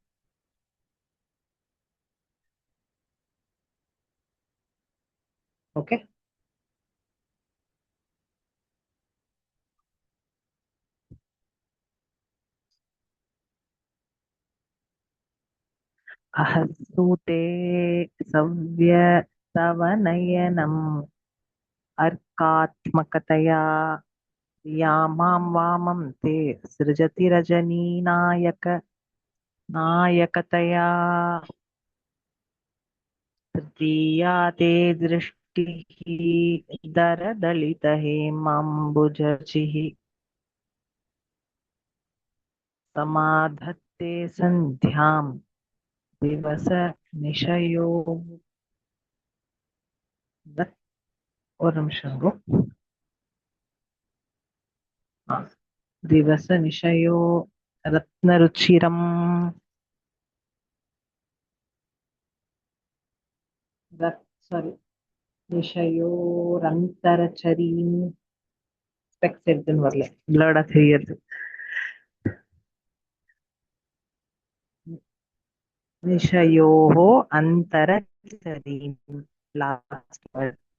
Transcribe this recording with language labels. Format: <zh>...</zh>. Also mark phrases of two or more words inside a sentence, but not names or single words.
<sa>ஓகே, अहःसूते सव्य तव नयनम् अर्कात्मकतया यामाम् वामम् ते सृजति रजनी நாயகதயா तृतीया ते दृष्टिः दरदलितहेमाम्बुजर्चिः समाधत्ते सन्ध्यां दिवस निशयो.</sa> <ta>ஒரு நிமிஷம் bro.</ta> <sa>दिवस निशयो रत्नरुचिरम् சாரி நிஷயோரந்தரச்சரீம்.</sa> <ta>ஸ்பெக்ஸ் எடுத்துன்னு வரல, பிளர்டா தெரியுது.</ta> <sa>निशयोः अन्तरचरीम्,</sa> <en>last word.</en>